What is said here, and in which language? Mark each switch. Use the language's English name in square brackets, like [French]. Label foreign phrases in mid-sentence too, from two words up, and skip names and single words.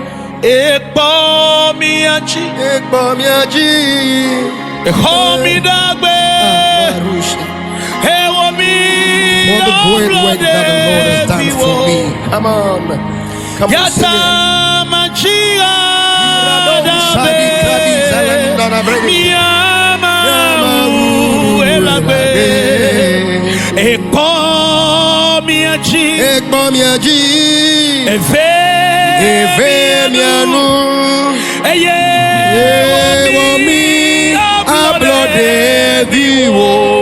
[Ewe] ekpomiachi ehomidagbe ewomi [English] for the great work that the Lord has done for me. Come on, come on, sing it. [Ewe] yatamachia miamawu elagbe ekpomiachi Eve mianu ewomi ablode viwo